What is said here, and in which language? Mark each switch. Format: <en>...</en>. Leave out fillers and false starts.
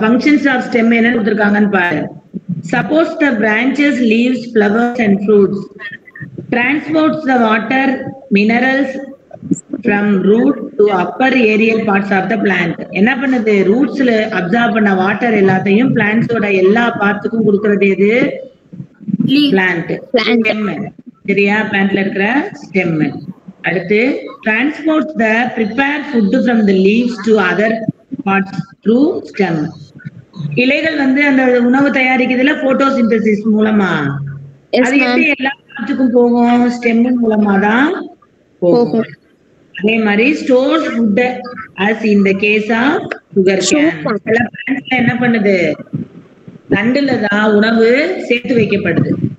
<ta>Functions of stem என்ன கொடுத்திருக்காங்கன்னு பாரு.</ta> <en>Suppose the branches, leaves, flowers and fruits transports the water, minerals from root to upper aerial parts of the plant.</en> <ta>என்ன பண்ணுது? ரூட்ஸ்ல absorb பண்ண water எல்லாத்தையும் பிளான்ட்ஸோட எல்லா பார்ட்ஸுக்கும் கொடுக்கறது எது? பிளான்ட். சரியா? பிளான்ட்ல இருக்கிற ஸ்டெம்.</ta> <en>அடுத்து transports the prepared food from the leaves to other parts through stem.</en> <ta>இலைகள் வந்து அந்த உணவு தயாரிக்கிறதுல போட்டோசிந்தசிஸ் மூலமா, அது எப்படி எல்லா பார்ட்ஸுக்கும் போகும்? ஸ்டெம் மூலமா தான் போகும். அதே மாதிரி</ta> <en>Stores food as in the case of sugar cane.</en> <ta>சில பிளான்ட்ஸ்ல என்ன பண்ணுது? தண்டுல தான் உணவு சேர்த்து வைக்கப்படுது.</ta>